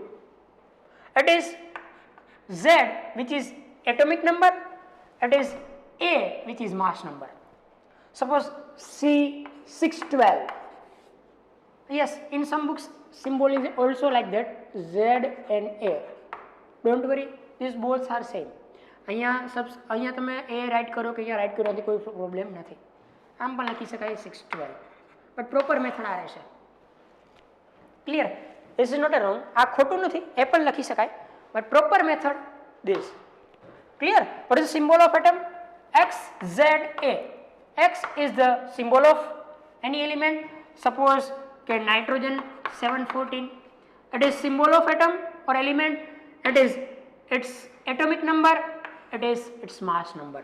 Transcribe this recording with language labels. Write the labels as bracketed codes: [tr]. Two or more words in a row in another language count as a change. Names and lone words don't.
[en] It is Z, which is atomic number. It is A, which is mass number. Suppose C612. Yes, in some books symbol is also like that, Z and A. Don't worry, these both are same. [gu] અહીંયા તમે A રાઈટ કરો કે અહીંયા રાઈટ કરો તો કોઈ પ્રોબ્લેમ નથી. આમ પણ લખી શકાય 612, [en] but proper method [gu] આ રહેશે. ક્લિયર? [en] This is not a wrong. [gu] આ ખોટું નથી, એ પણ લખી શકાય, [en] but proper method this. Clear? What is the symbol of atom? X, Z, A. X is the symbol of any element. Suppose okay, nitrogen 714. It is symbol of atom or element. It is its atomic number. It is its mass number.